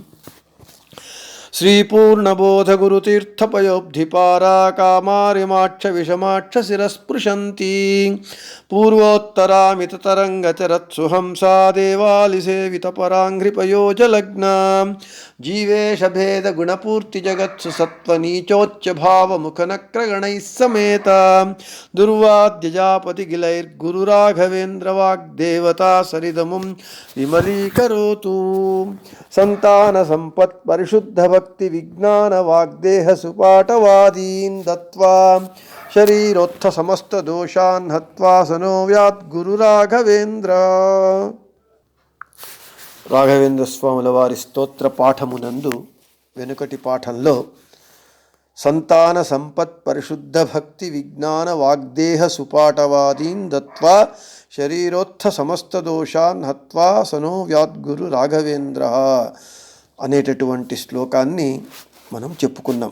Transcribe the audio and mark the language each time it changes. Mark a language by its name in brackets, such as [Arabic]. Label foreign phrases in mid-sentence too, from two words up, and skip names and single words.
[Sanskrit] श्रीपूर्णबोधगुरुतीर्थपयोब्धिपारा कामारिमाक्ष विषमाक्ष शिरस्पृशन्ति पूर्वोत्तरामिततरङ्गचरत्सुहंसा देवालिसेवितपराङ्घ्रिपयोजलग्ना जीवेशभेदगुणपूर्तिजगत्सु सत्त्वनीचोच्चभावमुखनक्रगणैः समेता दुर्वाद्यजापतिगिलैर्गुरुराघवेन्द्रवाग्देवता सरिदमुं विमलीकरोतु। सन्तानसम्पत्परिशुद्धभक्तिविज्ञानवाग्देहसुपाठवादीन् दत्त्वा शरीरोत्थसमस्तदोषान् हत्वा सनो व्याद्गुरुराघवेन्द्र। [Telugu] రాఘవేంద్ర స్వాముల వారి స్తోత్ర పాఠమునందు వెనుకటి పాఠంలో [Sanskrit] సంతాన సంపత్ పరిశుద్ధ భక్తి విజ్ఞాన వాగ్దేహ సుపాఠవాదీన్ దత్వా శరీరోత్థ సమస్త దోషాన్ హత్వా సనో వ్యాద్గురు రాఘవేంద్ర [Telugu] అనేటటువంటి శ్లోకాన్ని మనం చెప్పుకున్నాం.